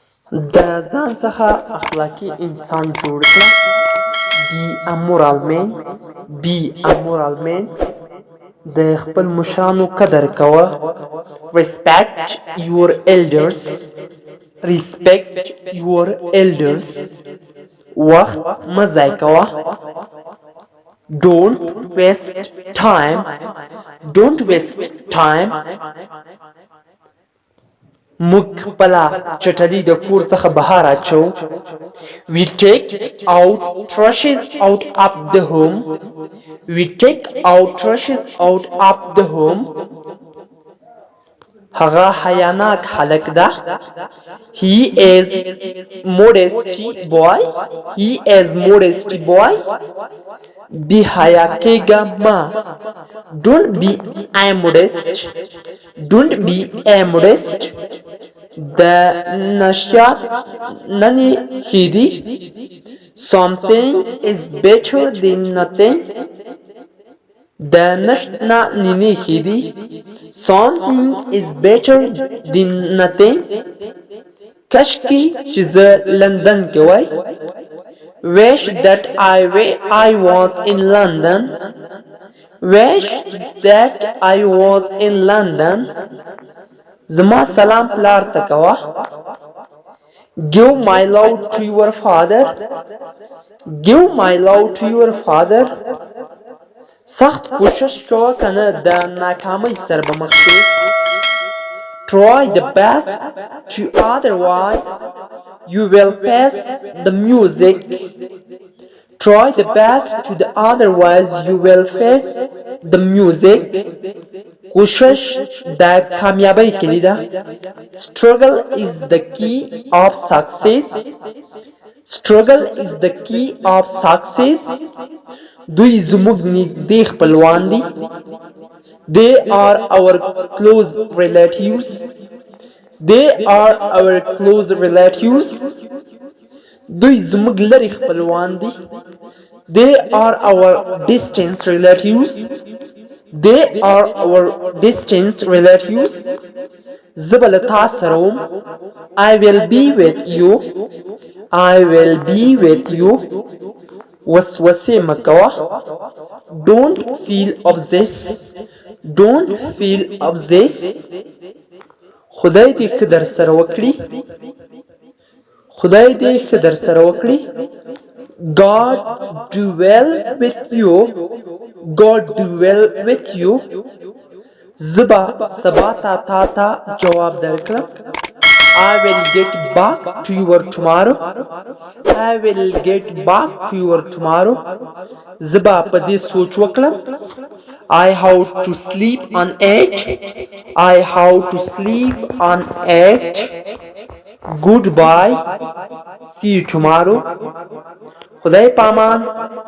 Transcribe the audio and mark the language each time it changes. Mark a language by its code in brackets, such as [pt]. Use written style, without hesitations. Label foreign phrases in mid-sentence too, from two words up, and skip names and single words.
[ps] د ځان څخه اخلاقي انسان جوړ کړه. [en] Be a moral man. Be a moral man. [ps] د خپل مشرانو قدر کوه. [en] Respect your elders. Respect your elders. [ps] وخت مه ضایع کوه. [en] Don't waste time. Don't waste time. [ps] موږ خپله چټلي د کور څخه بهر اچوو. [en] We take out trashes out of the home. We take out trashes out of the home. [ps] هغه حیاناک هلک ده. [en] He is modesty boy. He is modesty boy. [ps] بی حیا کېږه مه. [en] Don't be immodest. Don't be immodest. [ps] د نشیات ننی ښیدي. [en] Something is better than nothing. [ps] د نشت نه نینې ښیدي. [en] Something is better than nothing. [ps] کشکې چې زه لندن کې وای. [en] Wish that I was in London. Wish that I was in London. [ps] زما سلام پلار ته کوه. [en] Give my love to your father. Give my love to your father. [ps] سخت کوشش کوه کنه د ناکامۍ سره به مخ شې. [en] Try the best to otherwise you will pass the music. Try the best to the otherwise you will face the music. [ps] کوشش د کامیابی کلي ده. [en] Struggle is the key of success. Struggle is the key of success. [ps] دوی زموږ نږدې خپلوان دي. [en] They are our close relatives. They are our close relatives. [ps] دوی زموږ لرې خپلوان دي. [en] They are our distant relatives. They are our distant relatives. [ps] زه به له تا سره وم. [en] I will be with you. I will be with you. [ps] وسوسې مه کوه. [en] Don't feel obsessed. Don't feel obsessed. [ps] خدای دې ښه در سره وکړي. خدای دې ښه در سره وکړي. [en] God do well with you. God do well with you. [ps] زه به سبا تا جواب درکړم. [en] I will get back to you tomorrow. I will get back to you tomorrow. [ps] زه به په دې سوچ وکړم. [en] I have to sleep on it. I have to sleep on it. Goodbye. See you tomorrow. [ps] خدای پامان.